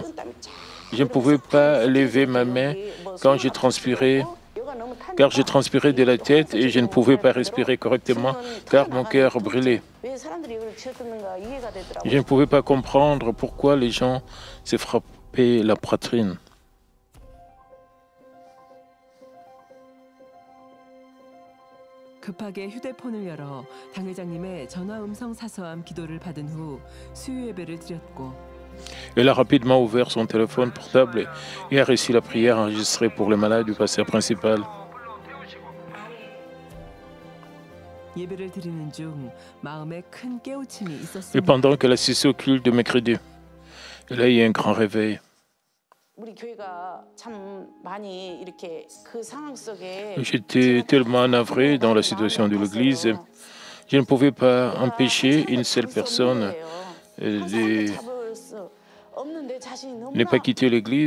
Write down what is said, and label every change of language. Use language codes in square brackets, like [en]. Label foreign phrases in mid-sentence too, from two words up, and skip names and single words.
[fr] Je ne pouvais pas lever ma main quand je transpirais, car je transpirais de la tête et je ne pouvais pas respirer correctement, car mon cœur brûlait. Je ne pouvais pas comprendre pourquoi les gens se frappaient la poitrine. [ko] 급하게 휴대폰을 열어 당회장님의 전화 음성 사서함 기도를 받은 후 수요 예배를 드렸고 [fr] Elle a rapidement ouvert son téléphone portable et a reçu la prière enregistrée pour le malade du pasteur principal. [ko] 예배를 드리는 중 마음에 큰 깨우침이 있었습니다. [fr] Et pendant qu'elle assistait au culte de mercredi, elle a eu un grand réveil. J'étais tellement navré dans la situation de l'Église. Je ne pouvais pas empêcher une seule personne de ne pas quitter l'église.